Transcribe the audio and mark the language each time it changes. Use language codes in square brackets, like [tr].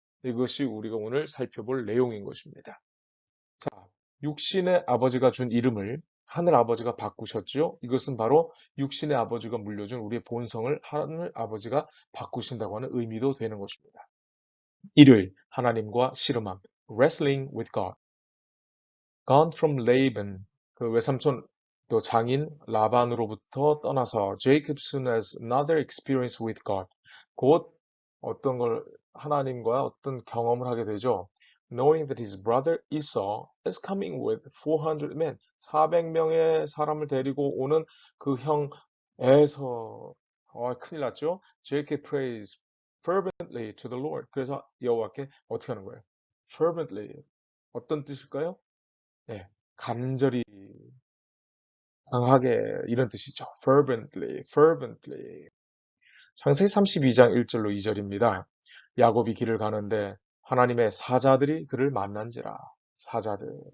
[ko] 이것이 우리가 오늘 살펴볼 내용인 것입니다. 자, 육신의 아버지가 준 이름을 하늘 아버지가 바꾸셨죠? 이것은 바로 육신의 아버지가 물려준 우리의 본성을 하늘 아버지가 바꾸신다고 하는 의미도 되는 것입니다. 일요일, 하나님과 씨름함, [en] Wrestling with God. Gone from Laban, [ko] 그 외삼촌 또 장인 라반으로부터 떠나서 [en] Jacobson has another experience with God. [ko] 곧 어떤 걸 하나님과 어떤 경험을 하게 되죠. [en] Knowing that his brother Esau is coming with 400 men, [ko] 400명의 사람을 데리고 오는 그 형 에서 큰일 났죠. [en] Jacob prays fervently to the Lord. [ko] 그래서 여호와께 어떻게 하는 거예요? Fervently 어떤 뜻일까요? 예, 간절히, 강하게 이런 뜻이죠. [en] fervently, fervently. [ko] 창세기 32장 1절로 2절입니다. 야곱이 길을 가는데 하나님의 사자들이 그를 만난지라. 사자들.